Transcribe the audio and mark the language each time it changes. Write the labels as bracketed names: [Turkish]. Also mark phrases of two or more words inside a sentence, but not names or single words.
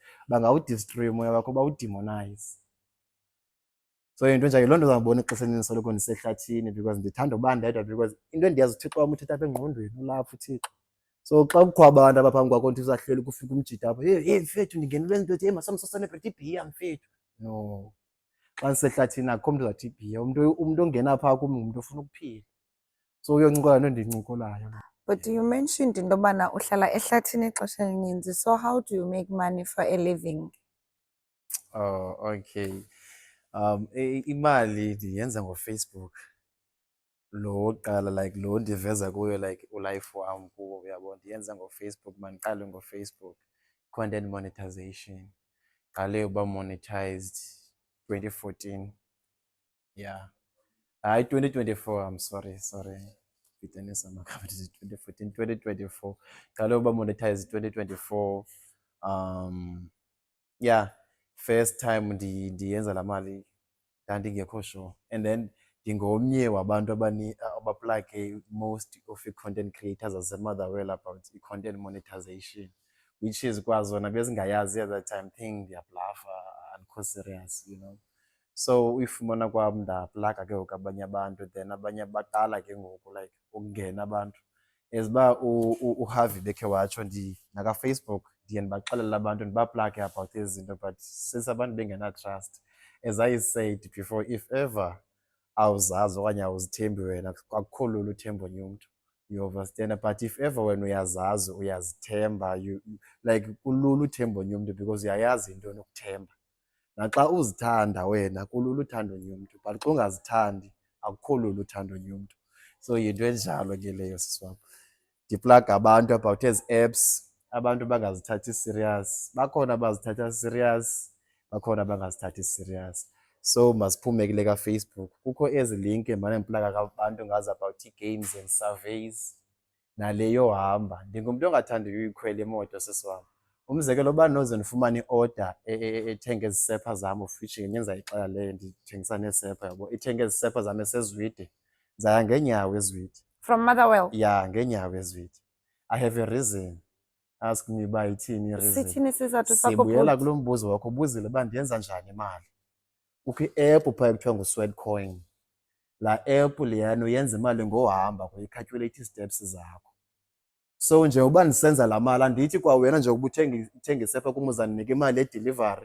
[Xhosa] Bangawudestroy umoya wakho, bawudemonize. So into njalo, yiloo nto uzawubona ixesha elininzi soloko ndisehlathini because ndithanda uba ndedwa because into endiyazi uThixo wam uthetha apha engqondweni, ulapha uThixo. So xa kukho abantu apha phambi kwakho nto uzahleli kufika umjida apho, hey mfethu ndingenelwe nto, hey masamsaselebrate ibhiya mfethu. No, xa ndisehlathini akho mntu uzawuthi ibhiya. Umntu ongena phaa kum ngumntu ofuna ukuphila. So uyoncokola nto ndiyincokolayo. [English] But you mentioned [Xhosa] into yobana uhlala ehlathini ixesha elininzi. [English] So how do you make money for a living? Oh, okay. [Xhosa] Imali ndiyenza ngoFacebook. Lo wokuqala like lo ndiveza kuyo like ulife wam kuwo, uyabona, ndiyenza ngoFacebook. Mandiqale ngoFacebook. [English] Content monetization. [Xhosa] Qale uba monetized 2014. Yeah. Hayi 2024, [English] I'm sorry. [Xhosa] Bhidanisa amagama, 2014, 2024. Qale uba monetized 2024. [English] Yeah, first time [Xhosa] ndiyenza laa mali ndandingekho sure, and then ndingomnye wabantu abaplage [English] most of [Xhosa] i-content creators zaseMotherwell about i-content monetization, [English] which is [Xhosa] kwazona bezingayazi [English] at that time. [Xhosa] Think ndiyablafa, andikho serious, [English] you know. [Xhosa] So uyifumana kwam ndaplaga ke ngoku abanye abantu, then abanye baqala ke ngoku like ukungena abantu. As uba uHarvey bekhe watsho, nakaFacebook ndiye ndibaxelele abantu ndibaplage about ezi zinto, but since abantu bengena-trust, [English] as I said before, if ever [Xhosa] awuzazi okanye awuzithembi wena, akukho lula uthemba omnye umntu, [English] you understand. But if ever [Xhosa] wena uyazazi, uyazithemba, like kulula uthemba omnye umntu because uyayazi into yokuthemba. Naxa uzithanda wena kulula uthanda omnye umntu, but xa ungazithandi akukho lula uthanda omnye umntu. So yinto enjalo ke leyo sisi wam. Ndiplaga abantu about ezi apps, abantu bangazithathi serious. Bakhona abazithatha serious, bakhona abangazithathi serious. So masiphume kule kaFacebook. Kukho ezi linki emane ndiplaga abantu ngazo about ii- [English] games and surveys [Xhosa] nale yohamba. Ndingumntu ongathandi uyikhwela imoto sisi wam. Umzekelo, uba noze ndifumane i-order ethenga ezi sepha zam, [English] of which [Xhosa] ngenye ndizayixela leyo ndithengisa neesepha, yabo, ithenga ezi sepha zam eseZwide. Ndizaya ngeenyawo eZwide. [English] From Motherwell? [Xhosa] Yeah, ngeenyawo eZwide. [English] I have a reason. Ask me [Xhosa] uba ithini i-reason. Sithini isizathu sakho? Sibuyela kulo mbuzo wakho, ubuzile uba ndiyenza njani imali. Kukho i-app phaa ekuthiwa nguSweatcoin. Laa app leyana uyenza imali ngohamba, kuyikhaltyuletha ii-steps zakho. So njengoba ndisenza laa mali, andithi kwa wena njengoba uthenga isepha kum uzandinika imali yedilivari.